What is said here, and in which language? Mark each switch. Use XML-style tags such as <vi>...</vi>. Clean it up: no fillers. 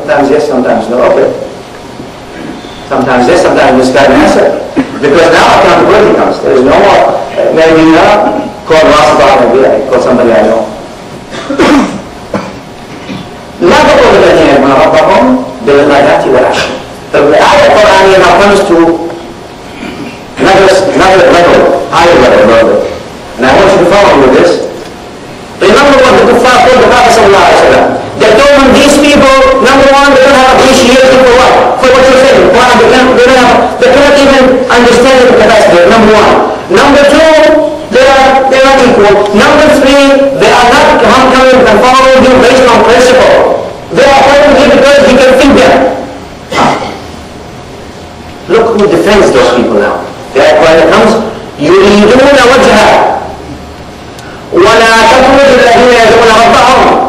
<en>yes, sometimes no. Okay. Sometimes yes, sometimes misguided answer. Because now accountability comes. There is no more, maybe call Rasool, maybe call somebody I know.</en> <ar>لا تقول الذين يدعون ربهم بالغداة والعشي. الآية القرآنية</ar> <en>now comes to another level, higher level. And I want you to follow with this. Remember what the kuffar told the Prophet ﷺ. They told him these people, number one, they don't have appreciation for what? For what you're saying. They cannot even understand the capacity, number one. Number two, they are not equal. Number three, they are not coming and following you based on principle. They are following you because you can think them. Look who defends those people now. The ayah comes,</en> <ar>يُرِيدُونَ وَجْهَهُ وَلَا تَطْرُدُ الَّذِينَ يَدْعُونَ رَبَّهُمْ.</ar>